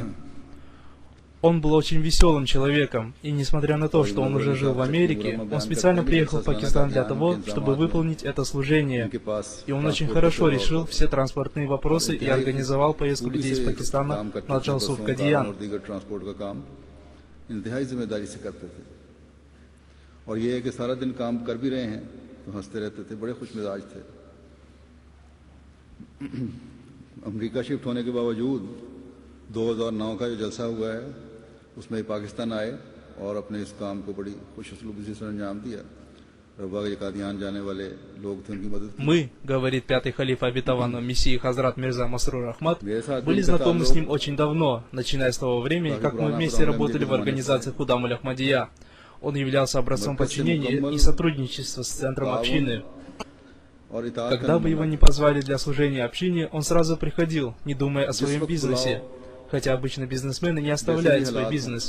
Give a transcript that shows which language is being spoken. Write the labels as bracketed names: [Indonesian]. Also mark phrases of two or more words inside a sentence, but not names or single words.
[Russian] Он был очень веселым человеком, и несмотря на то, что он уже жил в Америке, он специально приехал в Пакистан для того, чтобы выполнить это служение. И он очень хорошо решил все транспортные вопросы и организовал поездку людей из Пакистана на Джалсу в Кадиян. [Urdu] امریکہ شفٹ ہونے کے باوجود 2009 کا جو جلسہ ہوا ہے اس میں پاکستان آئے اور اپنے اس کام کو بڑی خوش اسلوبی سے انجام دیا. ربوہ کے قادیان جانے والے لوگ تھے، ان کی مدد کی. [Russian] Мы, говорит пятый халиф обетованного Мессии Хазрат Мирза Масрур Ахмад, были знакомы с ним очень давно, начиная с того времени, как мы вместе работали в организации Худам аль-Ахмадия. Он являлся образцом подчинения и сотрудничества с центром общины. Когда бы его не позвали для служения общине, он сразу приходил, не думая о своем бизнесе, хотя обычно бизнесмены не оставляют свой бизнес.